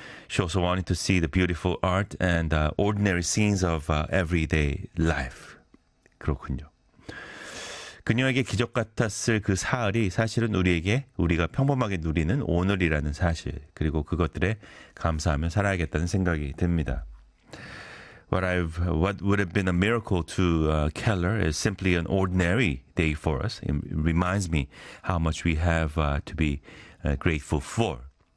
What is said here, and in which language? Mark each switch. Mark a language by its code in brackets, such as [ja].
[en] She also wanted to see the beautiful art and ordinary scenes of everyday life. [ko] 그렇군요. 그녀에게 기적 같았을 그 사흘이 사실은 우리에게 우리가 평범하게 누리는 오늘이라는 사실 그리고 그것들에 감사하며 살아야겠다는 생각이 듭니다. [en] What would have been a miracle to Keller is simply an ordinary day for us. It reminds me how much we have to be grateful for.